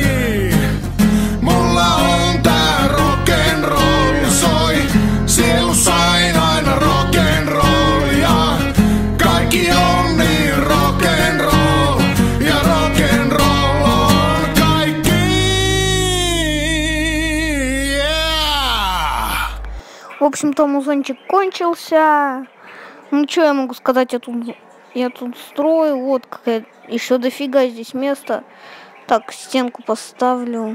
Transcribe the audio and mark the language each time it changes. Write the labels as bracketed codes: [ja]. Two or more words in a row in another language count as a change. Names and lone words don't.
[fi] Mulla on tää rock'n'roll ja soi sielussa aina rock'n'roll ja kaikki on niin rock'n'roll ja rock'n'roll on kaikki. [ru] В общем-то, музончик кончился. Ну, что я могу сказать, я тут строю. Вот какая еще дофига здесь места. Так, стенку поставлю.